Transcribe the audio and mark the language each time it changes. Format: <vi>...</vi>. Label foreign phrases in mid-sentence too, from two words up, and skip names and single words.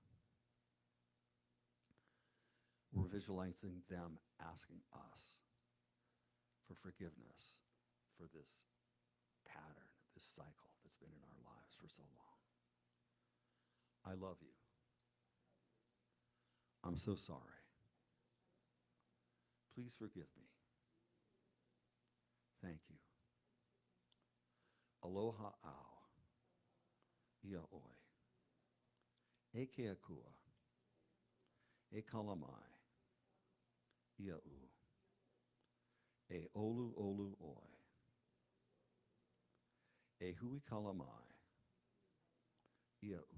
<en>We're visualizing them asking us for forgiveness for this pattern, this cycle that's been in our lives for so long. I love you. I'm so sorry. Please forgive me. Thank you.</en> <haw>Aloha ao. Ia oi. E ke akua. E kalamai. Ia u. E olu olu oi. E hui kalamai. Ia u.</haw>